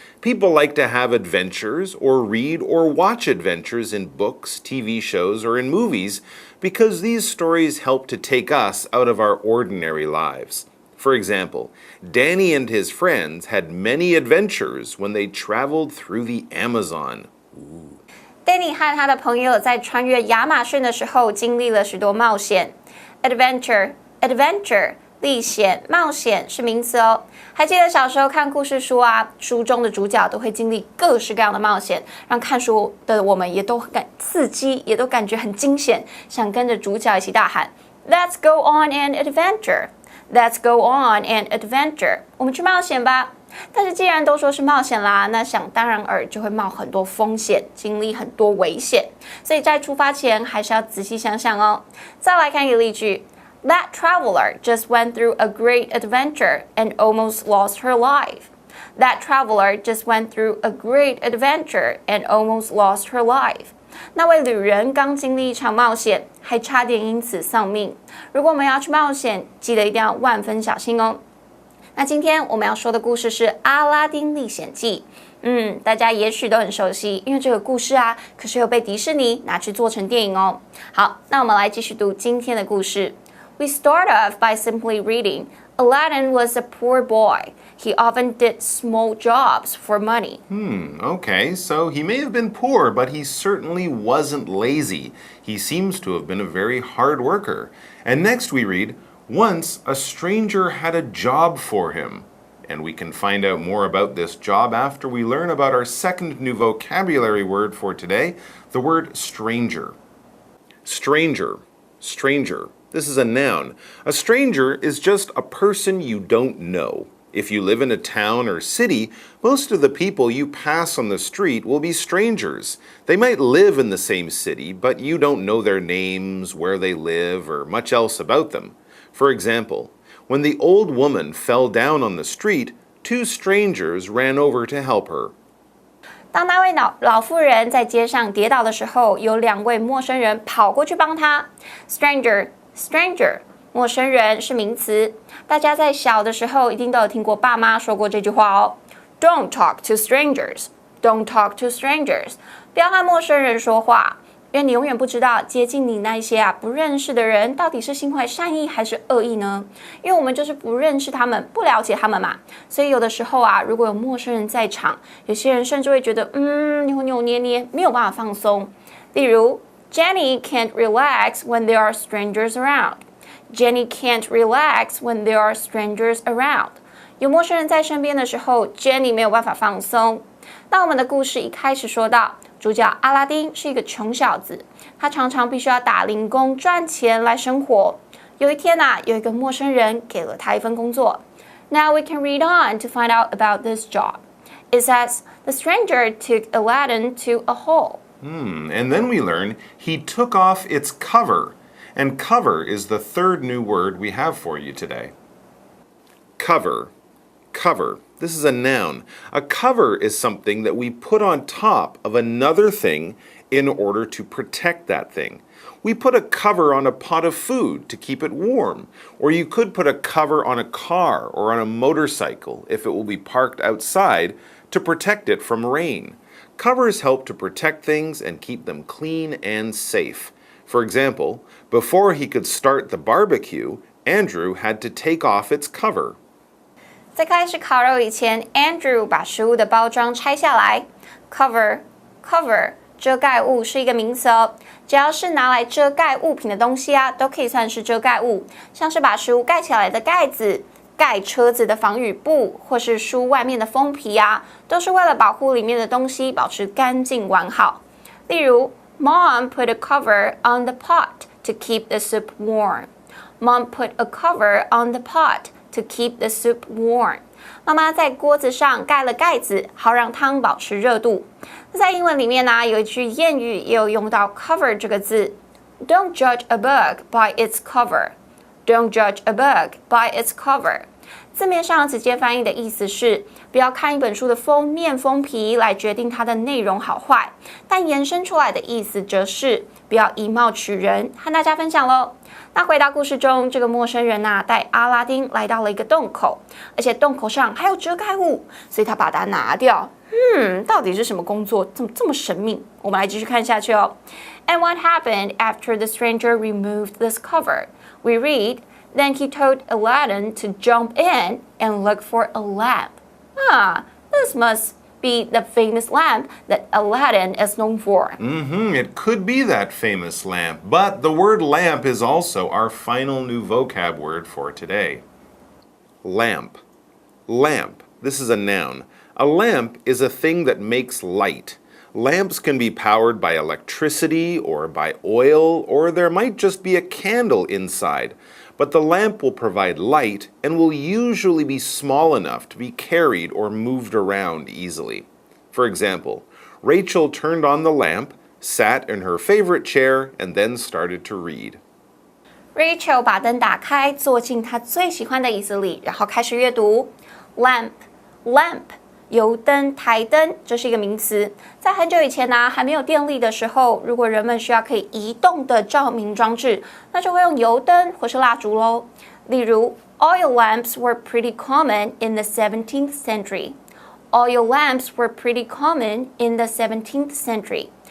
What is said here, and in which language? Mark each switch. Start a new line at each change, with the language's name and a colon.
English: People like to have adventures or read or watch adventures in books, TV shows, or in movies because these stories help to take us out of our ordinary lives. For example, Danny and his friends had many adventures when they traveled through the Amazon.
Chinese: Danny 和他的朋友在穿越亚马逊的时候经历了许多冒险。
English: Adventure, adventure,
Chinese: 历险、冒险是名词哦。还记得小时候看故事书啊，书中的主角都会经历各式各样的冒险，让看书的我们也都很刺激，也都感觉很惊险，想跟着主角一起大喊
English: "Let's go on an adventure! Let's go on an adventure!"
Chinese: 我们去冒险吧。但是既然都说是冒险啦，那想当然尔就会冒很多风险，经历很多危险，所以在出发前还是要仔细想想哦。再来看一个例句
English: That traveler just went through a great adventure and almost lost her life. That traveler just went through a great adventure and almost lost her life.
Chinese: 那位旅人刚经历一场冒险，还差点因此丧命。如果我们要去冒险，记得一定要万分小心哦。那今天我们要说的故事是《阿拉丁历险记》。大家也许都很熟悉，因为这个故事啊，可是有被迪士尼拿去做成电影哦。好，那我们来继续读今天的故事。
English: We start off by simply reading Aladdin was a poor boy. He often did small jobs for money. Okay, so he may have been poor, but he certainly wasn't lazy. He seems to have been a very hard worker. And next we read, once a stranger had a job for him. And we can find out more about this job after we learn about our second new vocabulary word for today, the word stranger. Stranger, stranger. This is a noun. A stranger is just a person you don't know. If you live in a town or city, most of the people you pass on the street will be strangers. They might live in the same city, but you don't know their names, where they live, or much else about them. For example, when the old woman fell down on the street, two strangers ran over to help her.
Chinese: 当那位老妇人在街上跌倒的时候，有两位陌生人跑过去帮她。
English: Stranger, stranger.
Chinese: 陌生人是名词，大家在小的时候一定都有听过爸妈说过这句话哦。
English: Don't talk to strangers. Don't talk to strangers.
Chinese: 不要和陌生人说话，因为你永远不知道接近你那一些不认识的人到底是心怀善意还是恶意呢？因为我们就是不认识他们，不了解他们嘛，所以有的时候如果有陌生人在场，有些人甚至会觉得扭扭捏捏，没有办法放松。例如
English: Jenny can't relax when there are strangers around.Jenny can't relax when there are strangers around.
Chinese: 有陌生人在身边的时候 ，Jenny 没有办法放松。那我们的故事一开始说到，主角阿拉丁是一个穷小子，他常常必须要打零工赚钱来生活。有一天有一个陌生人给了他一份工作。
English: Now we can read on to find out about this job. It says the stranger took Aladdin to a hole. And then we learn he took off its cover.And cover is the third new word we have for you today. Cover. Cover. This is a noun. A cover is something that we put on top of another thing in order to protect that thing. We put a cover on a pot of food to keep it warm, or you could put a cover on a car or on a motorcycle if it will be parked outside to protect it from rain. Covers help to protect things and keep them clean and safe.For example, before he could start the barbecue, Andrew had to take off its cover.
Chinese: 在开始烤肉以前 ，Andrew 把食物的包装拆下来。
English: Cover, cover
Chinese: 遮盖物是一个名词哦，只要是拿来遮盖物品的东西都可以算是遮盖物，像是把食物盖起来的盖子、盖车子的防雨布，或是书外面的封皮都是为了保护里面的东西保持干净完好。例如。
English: Mom put a cover on the pot to keep the soup warm. Mom put a cover on the pot to keep the soup warm.
Chinese: 妈妈在锅子上盖了盖子，好让汤保持热度。在英文里面有一句谚语也有用到 cover 这个字。
English: Don't judge a book by its cover. Don't judge a book by its cover.
Chinese: 字面上直接翻译的意思是不要看一本书的封面封皮来决定它的内容好坏，但延伸出来的意思则是不要以貌取人，和大家分享咯。那回到故事中，这个陌生人带阿拉丁来到了一个洞口，而且洞口上还有遮盖物，所以他把它拿掉。到底是什么工作这么神秘？我们来继续看下去哦。
English: And what happened after the stranger removed this cover? We read.Then he told Aladdin to jump in and look for a lamp. This must be the famous lamp that Aladdin is known for. It could be that famous lamp, but the word lamp is also our final new vocab word for today. Lamp. Lamp. This is a noun. A lamp is a thing that makes light. Lamps can be powered by electricity or by oil, or there might just be a candle inside.But the lamp will provide light and will usually be small enough to be carried or moved around easily. For example, Rachel turned on the lamp, sat in her favorite chair, and then started to read.
Chinese: Rachel 把灯打开，坐进她最喜欢的椅子里，然后开始阅读。
English: Lamp, lamp.
Chinese: 油灯、台灯，这是一个名词。在很久以前还没有电力的时候，如果人们需要可以移动的照明装置，那就会用油灯或是蜡烛咯。例如
English: ，oil lamps were pretty common in the 17th century. Oil lamps were pretty common in the 17th century.